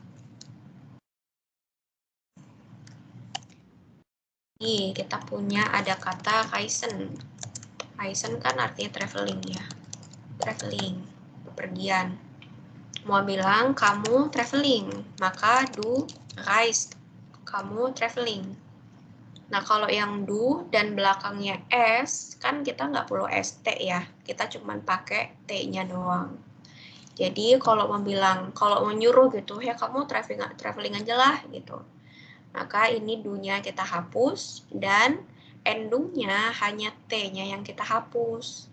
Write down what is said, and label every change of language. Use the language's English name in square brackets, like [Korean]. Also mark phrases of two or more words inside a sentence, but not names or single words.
[Indonesian] Nih, kita punya ada kata reisen. Reisen kan artinya traveling ya. Traveling, bepergian. Mau bilang kamu traveling, maka [German] du reist. [Indonesian] Kamu traveling. Nah, kalau yang do dan belakangnya s, kan kita nggak perlu st ya. Kita cuma pakai t-nya doang. Jadi, kalau mau nyuruh gitu, ya kamu traveling aja lah gitu. Maka ini do-nya kita hapus, dan endungnya hanya t-nya yang kita hapus.